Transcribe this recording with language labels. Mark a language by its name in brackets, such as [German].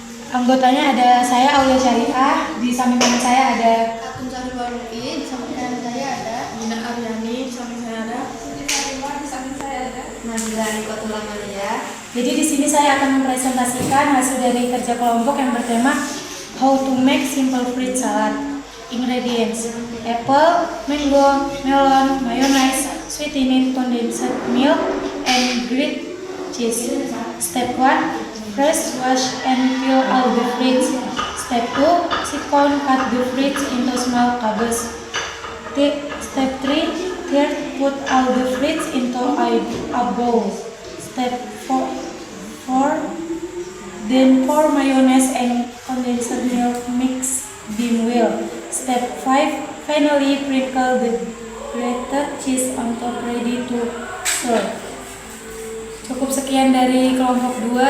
[Indonesian] Anggotanya ada saya Aulia Syarifah, di samping kanan saya ada Katun Sariwaruki, di samping kanan saya ada Nina Aryani, di samping saya ada Siti Fatimah, di samping saya ada Nabila Nikotul Amalia. Jadi di sini saya akan mempresentasikan hasil dari kerja kelompok yang bertema [English] How to make simple fruit salad. Ingredients: apple, mango, melon, mayonnaise, sweetened condensed milk, and grated cheese. Step 1. First, wash and peel all the fruits. Step 2. Second, cut the fruits into small cubes. Step 3. Third, put all the fruits into a bowl. Step 4. Then pour mayonnaise and condensed milk, mix them well. Step 5. Finally, sprinkle the grated cheese on top, ready to serve. [Indonesian] Cukup sekian dari kelompok 2.